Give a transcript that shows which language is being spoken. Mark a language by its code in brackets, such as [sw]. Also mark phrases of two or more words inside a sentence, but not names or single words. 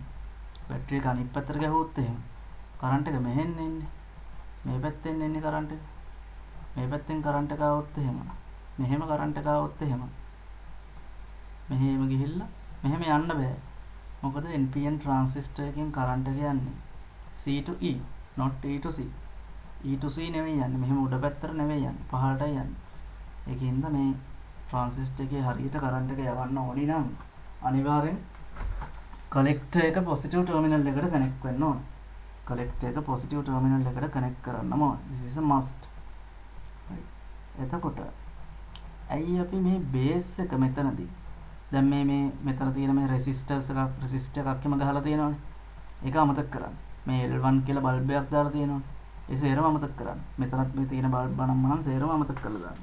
[si] බැටරි එක අනිත් පැත්තට ගහුවොත් එහෙම කරන්ට් එක මෙහෙන් එන්නේ. මේ පැත්තෙන් එන්නේ කරන්ට් එක. මේ පැත්තෙන් කරන්ට් එක ආවොත් එහෙම. මෙහෙම කරන්ට් එක ආවොත් එහෙම. මෙහෙම ගිහිල්ලා මෙහෙම යන්න බෑ. මොකද NPN ට්‍රාන්සිස්ටර් එකකින් කරන්ට් එක යන්නේ [en] C to E not E to C. E to C [si] නෙවෙයි යන්නේ. මෙහෙම උඩ පැත්තට නෙවෙයි යන්නේ. පහළටයි යන්නේ. ඒකින්ද මේ ට්‍රාන්සිස්ටර් එකේ හරියට කරන්ට් එක යවන්න ඕනි නම් අනිවාර්යෙන් කලෙක්ටර් එක [en] positive terminal [si] එකට කනෙක්ට් වෙන්න ඕන. කලෙක්ටර් එක [en] positive terminal [si] එකට කනෙක්ට් කරන්නම ඕන. [en] this is a must. [si] එතකොට ඇයි අපි මේ බේස් එක මෙතනදී දැන් මේ මෙතන තියෙන මේ රෙසිස්ටර් එකක් එම ගහලා තියෙනවනේ. ඒක අමතක කරන්න. මේ L1 කියලා බල්බ් එකක් දාලා තියෙනවනේ. ඒ සේරම අමතක කරන්න. මෙතනත් මේ තියෙන බල්බ් නම් සේරම අමතක කරලා දාන්න.